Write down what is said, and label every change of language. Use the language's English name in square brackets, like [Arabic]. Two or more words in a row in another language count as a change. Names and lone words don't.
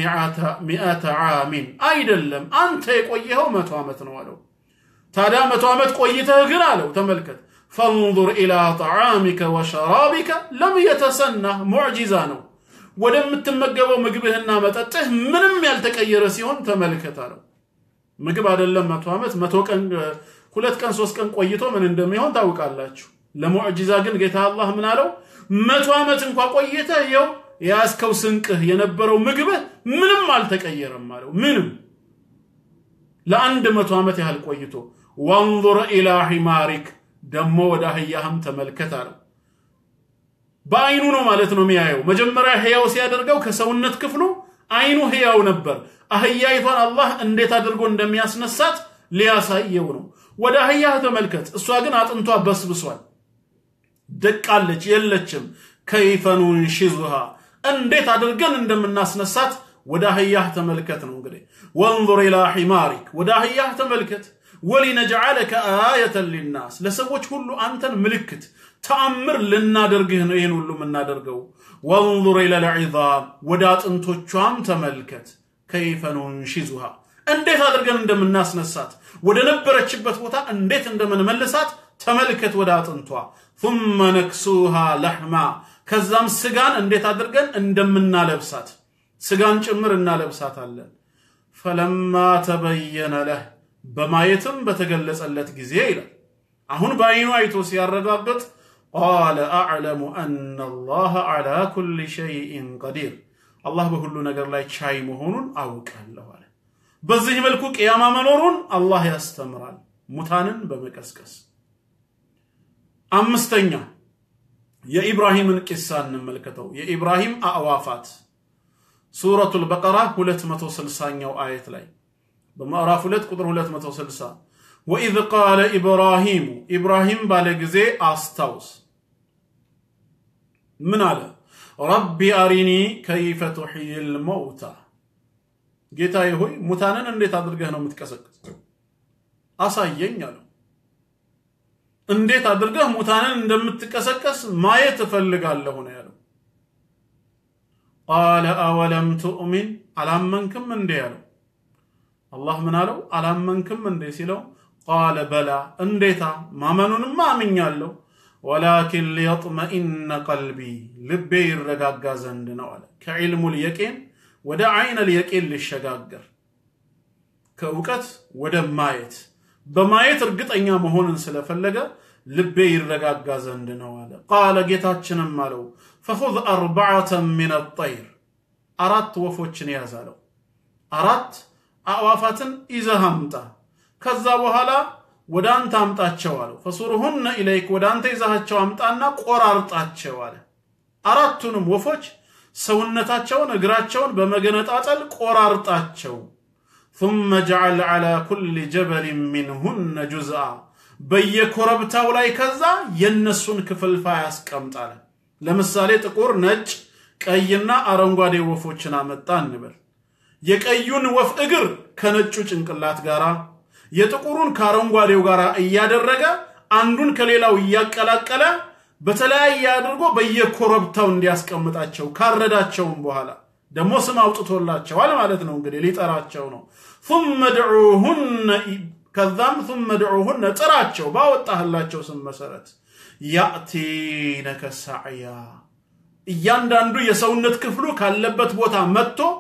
[Amharic] 100 عام አይደለም አንተ የቆየኸው 100 ዓመት ነው አለው ታዲያ 100 ዓመት ቆይተህ ግን አለው ተመልከት [Arabic] فانظر الى طعامك وشرابك لم يتسنى معجزه [Amharic] ነው ወደምትመገበው ምግብህና መጠጥህ ምንም ያልተቀየረ ሲሆን ተመልከት አለው ምግብ አይደለም 100 ዓመት 100 ቀን 2 ቀን 3 ቀን ቆይቶ ምን እንደሚሆን ታውቃላችሁ ለሙዕጂዛ ግን ጌታ አላህ ምን አለው 100 ዓመት እንኳን ቆይተህ ይው ያስከው ስንቅህ የነበረው ምግብህ ምንም አልተቀየረም አለው ምንም ለአንድ 100 ዓመት ያህል ቆይቶ [Arabic] وانظر الى حمارك [Amharic] ደሞ ወደ አህያህም ተመልከት አለው በአይኑ ነው ማለት ነው የሚያየው መጀመሪያ ህያው ሲያደርገው ከሰውነት ክፍሉ አይኑ ህያው ነበር አህያይቷን አላህ እንዴት አድርጎ እንደሚያስነሳት ሊያሳየው ነው ወደ አህያህ ተመልከት እሷ ግን አጥንቷ በስብሷል ደቃለች የለችም [Arabic] كيف ننشزها [Amharic] እንዴት አድርገን እንደምናስነሳት ወደ አህያህ ተመልከት ነው እንግዲህ [Arabic] وانظر الى حمارك [Amharic] ወደ አህያህ ተመልከት [Arabic] ولنجعلك آية للناس [Amharic] ለሰዎች ሁሉ አንተን ምልክት ተአምር ልናደርግህ ነው ይሄን ሁሉ ምናደርገው [Arabic] وانظر الى العظام [Amharic] ወደ አጥንቶቿም ተመልከት [Arabic] كيف ننشزها [Amharic] እንዴት አድርገን እንደምናስነሳት ወደ ነበረችበት ቦታ እንዴት እንደምንመልሳት ተመልከት ወደ አጥንቷ ثم [Arabic] نكسوها لحما [Amharic] ከዛም ስጋን እንዴት አድርገን እንደምናለብሳት ስጋን ጭምር እናለብሳታለን [Arabic] فلما تبين له [Amharic] በማየትም በተገለጸለት ጊዜ ይላል አሁን ባይኑ አይቶ ሲያረጋግጥ [Arabic] قال اعلم ان الله على كل شيء قدير الله [Amharic] በሁሉ ነገር ላይ ቻይ መሆኑን አውቃለሁ አለ በዚህ መልኩ ቂያማ መኖሩን አላህ ያስተምራል ሙታንን በመቀስቀስ አምስተኛ የኢብራሂምን ቂሳ እንመልከተው የኢብራሂም አዕዋፋት ሱረቱል በቀራ 260ኛው አየት ላይ በማዕራፍ 2 ቁጥር 260 [Arabic] وإذ قال إبراهيم إبراهيم [Amharic] ባለጊዜ አስታውስ ምን አለ [Arabic] ربي أرني كيف تحيي الموتى [Amharic] ጌታዬ ሆይ ሙታንን እንዴት አድርገህ ነው የምትቀሰቅሰው አሳየኝ አለ እንዴት አድርገህ ሙታንን እንደምትቀሰቀስ ማየት እፈልጋለሁ ነው ያለው [Arabic] قال أولم تؤمن [Amharic] አላመንክም እንዴ ያለው አላህ ምን አለው አላመንክም እንዴ ሲለው [Arabic] قال بلى [Amharic] እንዴታ ማመኑንማ አምኛለሁ [Arabic] ولكن ليطمئن قلبي [Amharic] ልቤ ይረጋጋ ዘንድ ነው አለ ከዕልሙ اليقين ወደ አይን اليقين ሊሸጋገር ከውቀት ወደ ማየት በማየት እርግጠኛ መሆንን ስለፈለገ ልቤ ይረጋጋ ዘንድ ነው አለ قال ጌታችንም አለው [Arabic] فخذ 4 من الطير [Amharic] አራት ወፎችን ያዛለው አራት አዋፋትን ይዘሃምጣ ከዛ በኋላ ወዳንተ አምጣቸው አለው [Arabic] فصرهن إليك [Amharic] ወዳንተ ይዛቸው አምጣና ቆራርጣቸው አለ አራቱንም ወፎች ሰውነታቸውን እግራቸውን በመገነጣጠል ቆራርጣቸው [Arabic] ثم جعل على كل جبل منهن جزءا [Amharic] በየኮረብታው ላይ ከዛ የነሱን ክፍልፋይ ያስቀምጣል ለምሳሌ ጥቁር ነጭ ቀይና አረንጓዴ ወፎችን አመጣ እንበል የቀዩን ወፍ እግር ከነጩ ጭንቅላት ጋራ የጥቁሩን ከአረንጓዴው ጋራ እያደረገ አንዱን ከሌላው እያቀላቀለ በተለያየ አድርጎ በየኮረብታው እንዲያስቀምጣቸው ካረዳቸውም በኋላ ደሞ ስም አውጥቶላቸዋል ማለት ነው እንግዲህ ሊጠራቸው ነው [Arabic] ثم دعوهن [Amharic] ከዛም [Arabic] ثم دعوهن [Amharic] ጥራቸው ባወጣህላቸው ስም መሰረት [Arabic] يأتينك سعيا [Amharic] እያንዳንዱ የሰውነት ክፍሉ ካለበት ቦታ መጥቶ